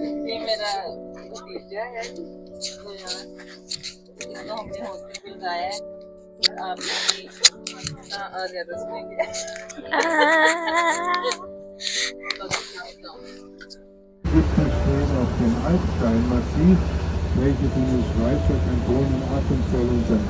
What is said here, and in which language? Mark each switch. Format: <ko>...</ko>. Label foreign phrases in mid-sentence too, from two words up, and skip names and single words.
<hi>ये मेरा भतीजा है, तो यार इसको हमने हॉस्टल में लगाया है। आप आ ज्यादा सुनेंगे।</hi> <de>Gipfelstellen auf dem Altsteinmassiv, welches in den Schweizer Kantonen Appenzell und St.</de>